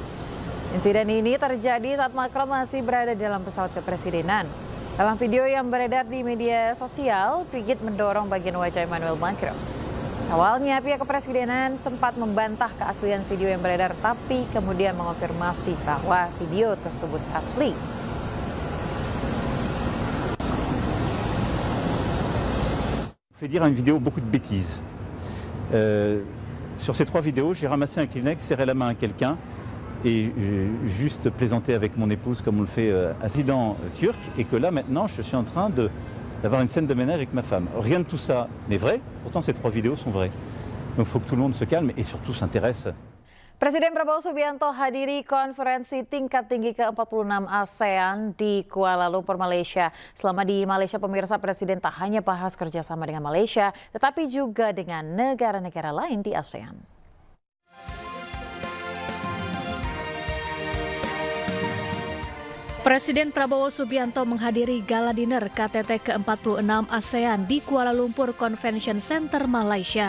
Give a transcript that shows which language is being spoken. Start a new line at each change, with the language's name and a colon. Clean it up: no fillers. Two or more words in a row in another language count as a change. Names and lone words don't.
Indonesian: Insiden ini terjadi saat Macron masih berada dalam pesawat kepresidenan. Dalam video yang beredar di media sosial, Brigitte mendorong bagian wajah Emmanuel Macron. Awalnya pihak kepresidenan sempat membantah keaslian video yang beredar, tapi kemudian mengonfirmasi bahwa video tersebut asli.
French: Fait dire à une vidéo beaucoup de bêtises. Sur ces 3 vidéos, j'ai ramassé un Kleenex, serré la main à quelqu'un et juste plaisanté avec mon épouse comme on le fait à président turc, et que là maintenant je suis en train d'avoir une scène de ménage avec ma femme. Rien de tout ça n'est vrai, pourtant ces 3 vidéos sont vraies. Donc il faut que tout le monde se calme et surtout s'intéresse.
Indonesian: Presiden Prabowo Subianto hadiri konferensi tingkat tinggi ke-46 ASEAN di Kuala Lumpur, Malaysia. Selama di Malaysia, pemirsa, Presiden tak hanya bahas kerjasama dengan Malaysia, tetapi juga dengan negara-negara lain di ASEAN. Presiden Prabowo Subianto menghadiri
English: gala dinner
Indonesian: KTT ke-46 ASEAN di Kuala Lumpur Convention Center, Malaysia.